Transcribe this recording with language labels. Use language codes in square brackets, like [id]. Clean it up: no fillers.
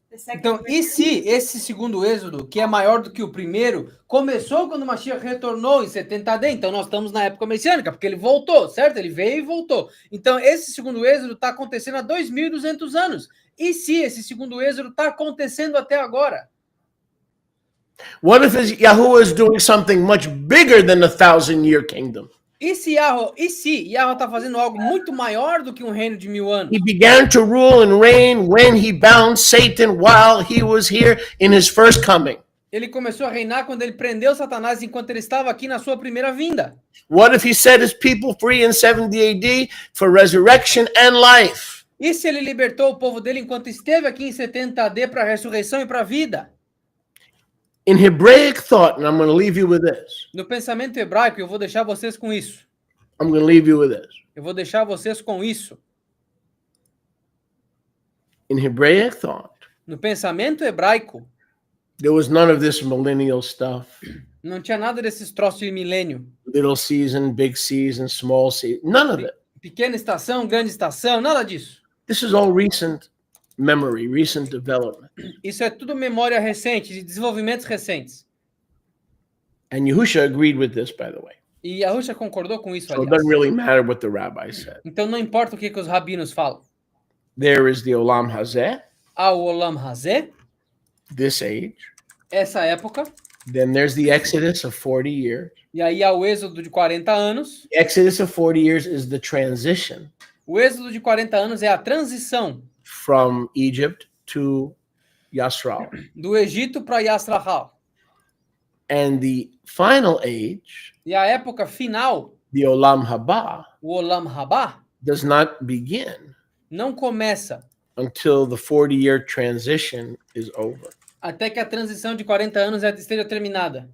[pt] Então, e se esse segundo êxodo, que é maior do que o primeiro, começou quando o Mashiach retornou em 70 AD? Então, nós estamos na época messiânica, porque ele voltou, certo? Ele veio e voltou. Então, esse segundo êxodo está acontecendo há 2.200 anos. E se esse segundo êxodo está acontecendo até agora? [en] What if Yahuwah is doing something much bigger than the 1,000-year kingdom? [pt] E se Yahweh está fazendo algo muito maior do que um reino de 1000 anos? [en] He began to rule and reign when he bound Satan while he was here in his first coming. [pt] Ele começou a reinar quando ele prendeu Satanás enquanto ele estava aqui na sua primeira vinda. [en] What if he set his people free in 70 AD for resurrection and life? [pt] E se ele libertou o povo dele enquanto esteve aqui em 70 AD para a ressurreição e para a vida? [en] In Hebraic thought, and I'm going to leave you with this. [pt] No pensamento hebraico, eu vou deixar vocês com isso. [en] I'm going to leave you with this. [pt] Eu vou deixar vocês com isso. [en] In Hebraic thought, [pt] No pensamento hebraico, [en] there was none of this millennial stuff. [pt] não tinha nada desses troços de milênio. [en] Little season, big season, small season. None of it. [pt] Pequena estação, grande estação, nada disso. [en] This is all recent memory, recent development. [pt] Isso é tudo memória recente, de desenvolvimentos recentes. [en] And Yahusha agreed with this, by the way. [pt] E Yahusha concordou com isso, [en] So it [pt] aliás. [en] doesn't really matter what the rabbi said. [pt] Então não importa o que os rabinos falam. [en] There is the Olam Hazeh, [pt] Há o Olam Hazeh, [en] this age. [pt] essa época, [en] Then there's the Exodus of 40 years. [pt] e aí há o êxodo de 40 anos. [en] The Exodus of 40 years is the transition [pt] O êxodo de 40 anos é a transição [en] from Egypt to Yasral. [pt] do Egito para Yasrahal. [en] And the final age, [pt] E a época final, [en] the Olam Haba, [pt] o Olam Rabá, [en] does not begin [pt] não começa [en] until the 40-year transition is over [pt] até que a transição de 40 anos esteja terminada.